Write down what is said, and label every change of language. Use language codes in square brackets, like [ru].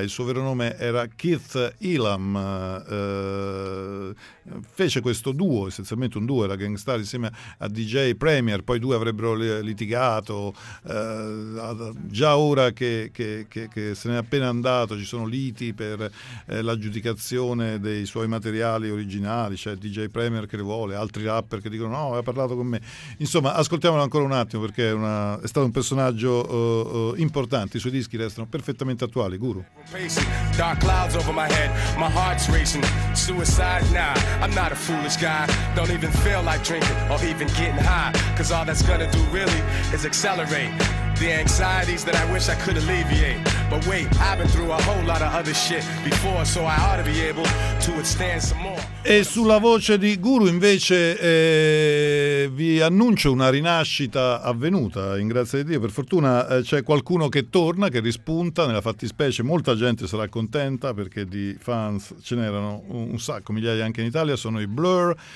[it] Il suo vero nome era Keith Elam, fece questo duo, essenzialmente un duo, era Gangstar insieme a DJ Premier, poi i due avrebbero litigato, già ora che se n'è appena andato ci sono liti per l'aggiudicazione dei suoi materiali originali, cioè DJ Premier che le vuole, altri rapper che dicono no, ha parlato con me, insomma ascoltiamolo ancora un attimo perché è stato un personaggio importante, i suoi dischi restano perfettamente attuali. Guru. [en] Dark clouds over my head, my heart's racing, suicide now. I'm not a foolish guy, don't even feel like drinking or even getting high, cause all that's gonna do really is accelerate the anxieties that I wish I could alleviate. But wait, I've been through a whole lot of other shit before, so I ought to be able to withstand some more. [it] E sulla voce di Guru invece vi annuncio una rinascita avvenuta, in grazia di Dio. Per fortuna c'è qualcuno che torna, che rispunta, nella fattispecie molta gente sarà contenta perché di fans ce n'erano un sacco, migliaia anche in Italia, sono i Blur.